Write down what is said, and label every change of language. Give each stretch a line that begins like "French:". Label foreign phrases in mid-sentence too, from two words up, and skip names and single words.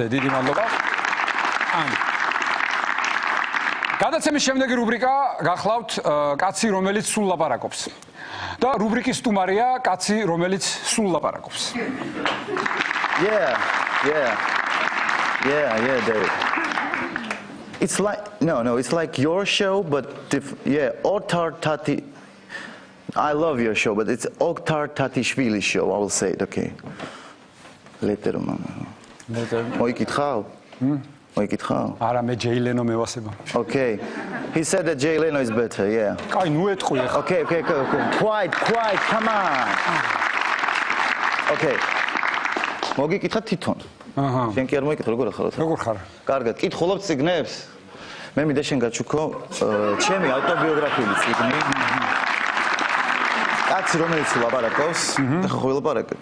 Georgian: დიდი მადლობა. გადაცემის შემდეგი რუბრიკა გახლავთ კაცი რომელიც სულ ლაპარაკობს. და რუბრიკის სტუმარია კაცი რომელიც სულ ლაპარაკობს.
English: Yeah, David. It's like no, it's like your show, but yeah, Oktar Tati. I love your show, but it's Oktar Tatishvili show. I will say it, okay. Later, mama. Later.
Georgian: მოიკითხაო. მოიკითხაო. არა მე Jay Leno მევასება.
English: Okay. He said that Jay Leno is better, yeah.
Georgian: კაი, ნუ ეტყვი ახლა.
English: Okay. Quiet, come on. Okay.
Georgian: მოგიკითხა თვითონ. აჰა. შენ კი არ მოიკითხე, როგორ ახლა? როგორ ხარ? კარგად, კითხულობ წიგნებს? მე მინდა შენ გაჩუქო ჩემი ავტობიოგრაფიული წიგნი. კაცი რომელიც ლაპარაკობს, და ხო ვილაპარაკეთ.